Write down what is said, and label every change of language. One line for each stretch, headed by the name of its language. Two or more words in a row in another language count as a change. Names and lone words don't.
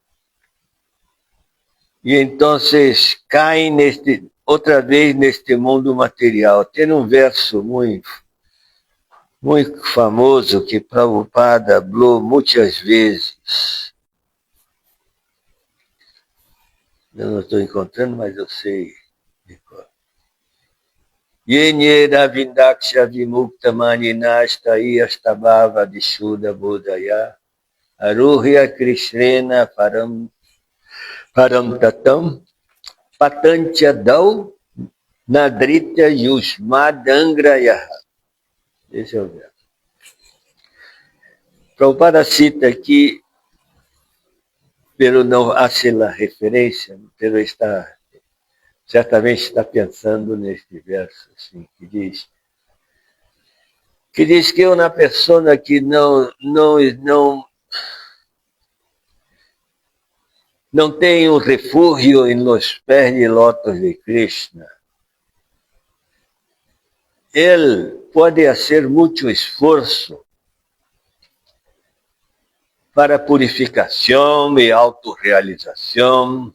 Portuguese: E então caem outra vez neste mundo material. Tem um verso muito famoso que Prabhupada falou muitas vezes. Eu não estou encontrando, mas eu sei.
Sanskrit: Yenyera vindaksha vimukta maninashtai astabhava vishuddha bodhaya aruhya krishrena param tatam Patantiadau Nadritya Yusmadangrayaha.
Portuguese: Esse é o verso. Prabhupada cita aqui, pero não
Spanish: hace la
Portuguese: referência, pero certamente está pensando neste verso, assim, que diz que uma pessoa que não tem um refúgio em los pés de lótus de Krishna, ele pode fazer muito esforço para purificação e autorrealização.